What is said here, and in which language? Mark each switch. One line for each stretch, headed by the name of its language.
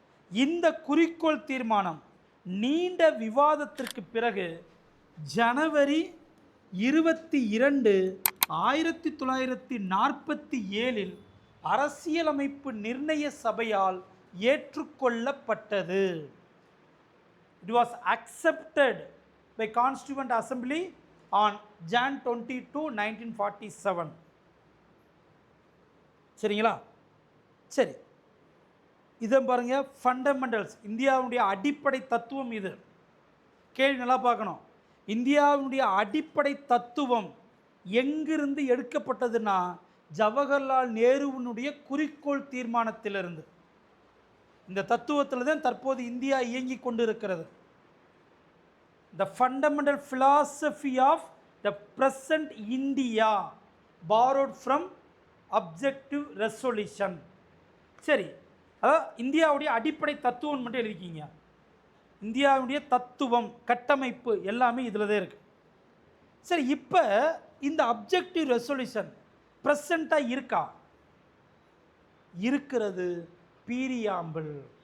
Tamil: இந்த குறிக்கோள் தீர்மானம் நீண்ட விவாதத்திற்கு பிறகு ஜனவரி 22, 1947 அரசியலமைப்பு நிர்ணய சபையால் ஏற்றுக்கொள்ளப்பட்டது.
English: It was accepted by Constituent Assembly on Jan 22, 1947.
Tamil: சரிங்களா? சரி, இதை பாருங்க, ஃபண்டமெண்டல்ஸ், இந்தியாவுடைய அடிப்படை தத்துவம். இது கேள்வி நல்லா பார்க்கணும். இந்தியாவுடைய அடிப்படை தத்துவம் எங்கிருந்து எடுக்கப்பட்டதுன்னா ஜவஹர்லால் நேருவினுடைய குறிக்கோள் தீர்மானத்திலிருந்து. இந்த தத்துவத்தில் தான் தற்போது இந்தியா இயங்கி கொண்டு இருக்கிறது.
English: The fundamental philosophy of the present India borrowed from objective resolution.
Tamil: சரி, அதாவது இந்தியாவுடைய அடிப்படை தத்துவம் மட்டும் எழுதிக்கிங்க. இந்தியாவுடைய தத்துவம், கட்டமைப்பு எல்லாமே இதில் தான் இருக்குது. சரி, இப்போ இந்த அப்ஜெக்டிவ் ரெசல்யூஷன் ப்ரெசண்ட்டாக இருக்கா? இருக்கிறது. பீரியாம்பிள்.